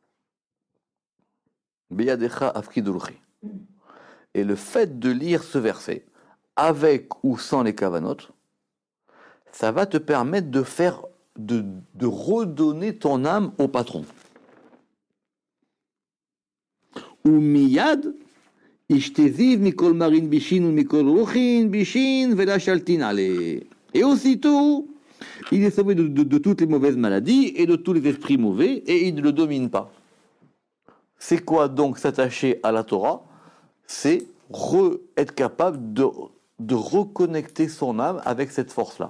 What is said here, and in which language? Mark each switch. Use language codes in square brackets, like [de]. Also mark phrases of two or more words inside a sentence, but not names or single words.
[he] בידך אפקיד רוחי. [fr] Et le fait de lire ce verset, avec ou sans les kavanotes, ça va te permettre de redonner ton âme au patron. [arc] ומיד אשתזיב מכל מרעין בישין ומכל רוחין בישין ולא שלטין עליה. [fr] Et aussitôt, il est sauvé de toutes les mauvaises maladies et de tous les esprits mauvais, et il ne le domine pas. C'est quoi donc s'attacher à la Torah? C'est être capable de reconnecter son âme avec cette force-là.